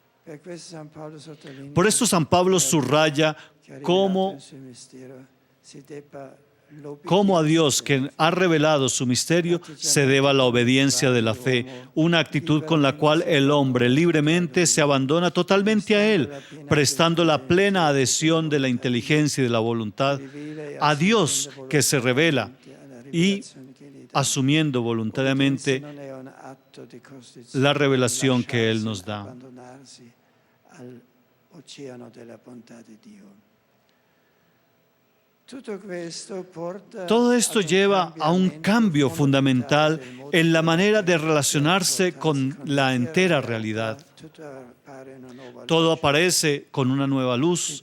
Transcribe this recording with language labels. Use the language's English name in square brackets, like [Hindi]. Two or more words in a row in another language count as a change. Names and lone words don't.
[Spanish] Por esto San Pablo subraya cómo a Dios, que ha revelado su misterio, se deba la obediencia de la fe, una actitud con la cual el hombre libremente se abandona totalmente a Él, prestando la plena adhesión de la inteligencia y de la voluntad a Dios que se revela y asumiendo voluntariamente [Italian] Non è un atto di costrizione [Spanish] la revelación [Italian] di [Spanish] que Él [Italian] lasciarsi [Spanish] nos da. [Italian] abbandonarsi all'oceano della bontà di Dio. [Spanish] Todo esto lleva a un cambio fundamental en la manera de relacionarse con la entera realidad. Todo aparece con una nueva luz.